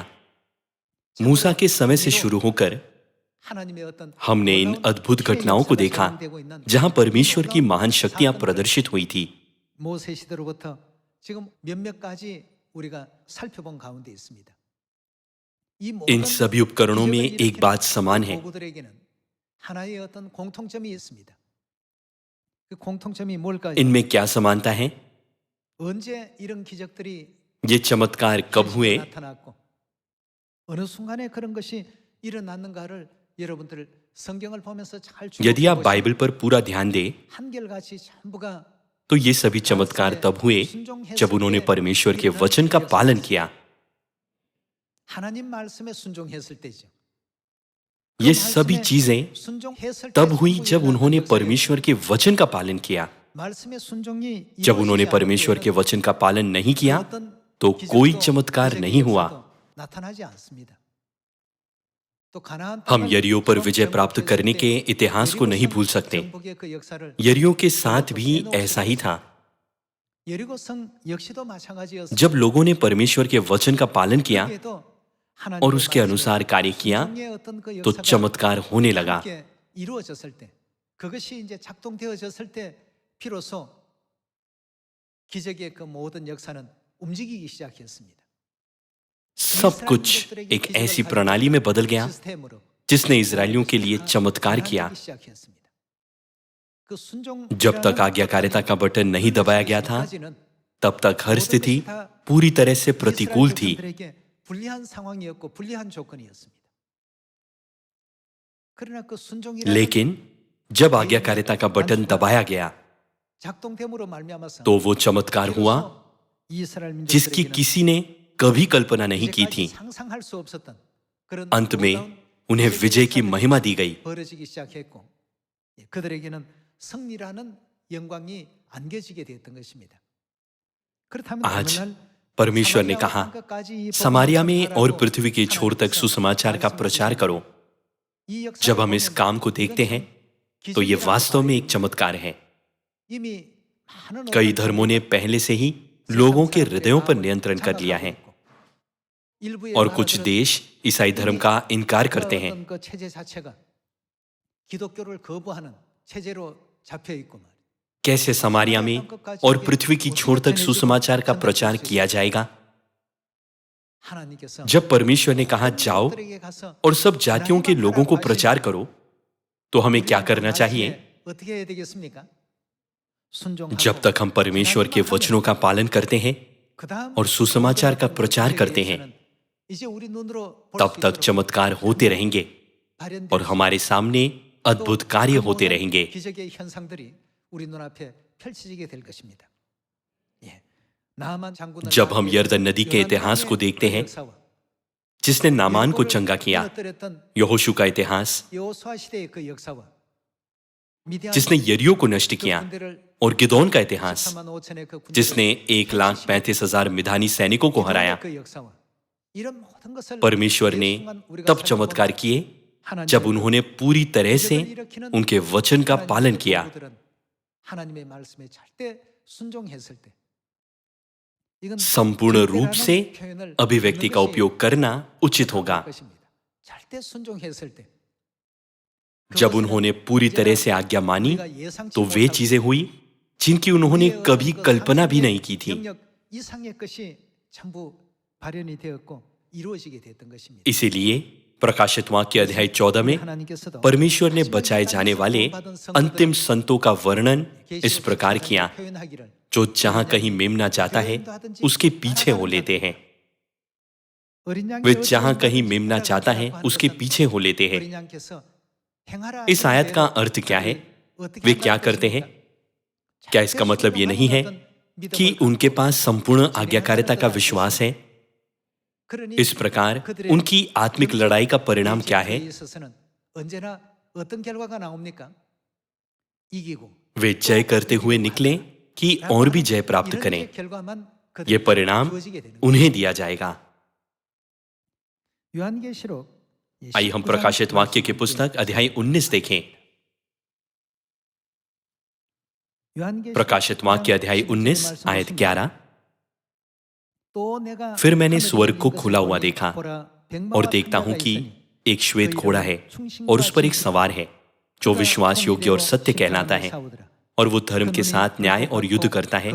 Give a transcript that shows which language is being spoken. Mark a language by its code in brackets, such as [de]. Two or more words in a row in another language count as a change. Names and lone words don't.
[hi] मूसा के समय से शुरू होकर हमने इन अद्भुत घटनाओं को देखा जहां परमेश्वर की महान शक्तियां प्रदर्शित हुई थी। इन सभी उपकरणों में एक बात समान है। [ko] 그 공통점이 뭘까요? [hi] इनमें क्या समानता है? [ko] 언제 이런 기적들이 [hi] ये चमत्कार कब [ko] 현실로 [hi] हुए? [ko] 나타났고 어느 순간에 그런 것이 일어났는가를 여러분들 성경을 보면서 잘 [hi] यदि आप [ko] 주목해 [hi] बाइबल पर पूरा ध्यान दें [ko] 한결같이 전부가 [hi] तो ये सभी चमत्कार तब हुए जब उन्होंने परमेश्वर के वचन का पालन किया। [ko] 하나님 말씀에 순종했을 때죠. [hi] ये सभी चीजें [ko] 순종했을 [hi] तब [ko] 때 [hi] हुई जब [ko] 성부에 [hi] उन्होंने [ko] 나타난 것은 [hi] परमेश्वर के वचन का पालन किया। [ko] 말씀의 순종이 [hi] जब उन्होंने [ko] 이루어지지 [hi] परमेश्वर [ko] 않을 [hi] के [ko] 때에는 [hi] वचन का पालन नहीं किया [ko] 어떤 [hi] तो कोई [ko] 기적도, [hi] चमत्कार [ko] 기적의 [hi] नहीं हुआ। [ko] 역사도 나타나지 않습니다. 또 가나안 [hi] हम [ko] 땅을 [hi] यरियो पर [ko] 처음 [hi] विजय प्राप्त [ko] 정복했을 [hi] करने [ko] 때 [hi] के इतिहास को नहीं [ko] 여리고성 [hi] भूल सकते। [ko] 정복의 그 역사를 [hi] यरियो के साथ भी ऐसा ही था। [ko] 여리고성 역시도 마찬가지였습니다. [hi] जब लोगों ने परमेश्वर के वचन का पालन किया [ko] 거기에도 하나님의 [hi] और उसके [ko] 말씀에 [hi] अनुसार कार्य किया [ko] 순종의 어떤 그 [hi] तो [ko] 역사가 [hi] चमत्कार होने लगा। [ko] 함께 이루어졌을 때 그것이 이제 작동되어졌을 때 비로소 기적의 그 모든 역사는 움직이기 시작했습니다. [hi] सब कुछ एक ऐसी प्रणाली में बदल गया [ko] 시스템으로 [hi] जिसने इजरायलियों के लिए चमत्कार किया। [ko] 변화되기 시작했습니다. 그 [hi] जब तक आज्ञाकारिता का बटन नहीं दबाया गया था तब तक हर स्थिति पूरी तरह से प्रतिकूल थी। [ko] 불리한 상황이었고 불리한 조건이었습니다. 그러나 그 순종이라는 [hi] लेकिन जब आज्ञाकारिता का बटन दबाया गया [ko] 작동됨으로 말미암아서 [hi] तो वो चमत्कार हुआ [ko] 이스라엘 [hi] जिसकी [ko] 민족들에게는 [hi] किसी ने कभी कल्पना नहीं की [ko] 이제까지 [hi] थी। [ko] 상상할 수 없었던 그런 [hi] अंत में [ko] 놀라운 [hi] उन्हें [ko] 기적의 [hi] विजय की [ko] 역사들이 [hi] महिमा दी गई। [ko] 벌어지기 시작했고 그들에게는 승리라는 영광이 안겨지게 되었던 것입니다. 그렇다면 [hi] आज [ko] 오늘날 [hi] परमेश्वर ने कहा, समारिया में और पृथ्वी के छोर तक सुसमाचार का प्रचार करो। जब हम इस काम को देखते हैं तो ये वास्तव में एक चमत्कार है। कई धर्मों ने पहले से ही लोगों के हृदयों पर नियंत्रण कर लिया है और कुछ देश ईसाई धर्म का इनकार करते हैं। [ko] 기독교를 거부하는 체제로 잡혀 있고 말이에요. [hi] कैसे समारिया में और पृथ्वी की छोर तक सुसमाचार का प्रचार किया जाएगा? [ko] 하나님께서 [hi] जब परमेश्वर ने कहा जाओ [ko] 그들에게 가서 [hi] और सब जातियों के लोगों को प्रचार करो तो हमें क्या करना चाहिए? [ko] 어떻게 해야 되겠습니까? 순종하고 [hi] जब तक हम परमेश्वर के वचनों का पालन करते हैं [ko] 그다음 [hi] और सुसमाचार का प्रचार करते हैं [ko] 이제 우리 눈으로 볼 [hi] तब [ko] 수 [hi] तक [ko] 있도록 [hi] चमत्कार होते रहेंगे [ko] 발현될 [hi] और [ko] 수 [hi] हमारे सामने अद्भुत कार्य होते [ko] 모든 [hi] रहेंगे। [ko] 기적의 현상들이 우리 눈앞에 펼쳐지게 될 것입니다. 예. 나만 장군을 [hi] जब हम यरदन नदी के इतिहास को देखते हैं जिसने नामान को चंगा किया, यहोशू का इतिहास [ko] 여호수아 시대의 그 역사와 [hi] जिसने यरियो को नष्ट किया और गिदोन का इतिहास [ko] 13만 5천의 그 군대를 [hi] जिसने 1,35,000 मिधानी सैनिकों को हराया। [ko] 그 역사와 이런 모든 것을 [hi] परमेश्वर ने [ko] 순간 우리가 [hi] तब [ko] 살펴보면 [hi] चमत्कार किए [ko] 하나님의 [hi] जब उन्होंने पूरी तरह से [ko] 기적을 일으키는 [hi] उनके वचन का [ko] 하나님의 [hi] पालन किया। [ko] 도구들은 하나님의 말씀에 절대 순종했을 때 이건 [hi] संपूर्ण रूप से [ko] 절대라는 표현을 [hi] अभिव्यक्ति का [ko] 넣는 것이 [hi] उपयोग करना उचित होगा। [ko] 것입니다. 절대 순종했을 때 [hi] जब उन्होंने पूरी तरह से आज्ञा मानी तो वे चीजें हुई जिनकी उन्होंने कभी कल्पना भी नहीं की थी। [ko] 영역 이상의 것이 전부 발현이 되었고 이루어지게 됐던 것입니다. [hi] इसीलिए प्रकाशित वाक्य अध्याय 14 में [ko] 하나님께서도 [hi] परमेश्वर ने बचाए जाने वाले अंतिम संतों का वर्णन इस प्रकार किया, [ko] 표현하기를 [hi] जो जहां कहीं मेमना जाता है उसके पीछे हो लेते हैं। [ko] 어린 양이 [hi] वे [ko] 어디 [hi] जहां [ko] 있는지 [hi] कहीं मेमना चाहता है [ko] 하는 [hi] उसके [ko] 것은 [hi] पीछे हो लेते हैं। [ko] 어린 양께서 행하라 [hi] इस आयत का [ko] 하는 [hi] अर्थ क्या है? [ko] 어떻게 [hi] वे [ko] 한다는 [hi] क्या करते हैं? [ko] 것입니까? [hi] क्या इसका मतलब ये नहीं है कि उनके पास संपूर्ण आज्ञाकारिता का विश्वास है? [ko] 그러니 [hi] इस प्रकार [ko] 그들의 [hi] उनकी आत्मिक लड़ाई का परिणाम क्या है? [ko] 지혜에 있어서는 언제나 어떤 결과가 나옵니까? 이기고 [hi] वे जय करते हुए निकले कि और भी जय प्राप्त [ko] 이런 [hi] करें। [ko] 결과만 [hi] ये [ko] 그들에게 [hi] परिणाम [ko] 주어지게 되는 [hi] उन्हें दिया जाएगा। [ko] 요한계시록 [hi] आइए हम प्रकाशित वाक्य की पुस्तक अध्याय 19 देखें। प्रकाशित वाक्य अध्याय 19 आयत 11। फिर मैंने स्वर्ग को खुला हुआ देखा और देखता हूं कि एक श्वेत घोड़ा है और उस पर एक सवार है जो विश्वास योग्य और सत्य कहलाता है और वो धर्म के साथ न्याय और युद्ध करता है।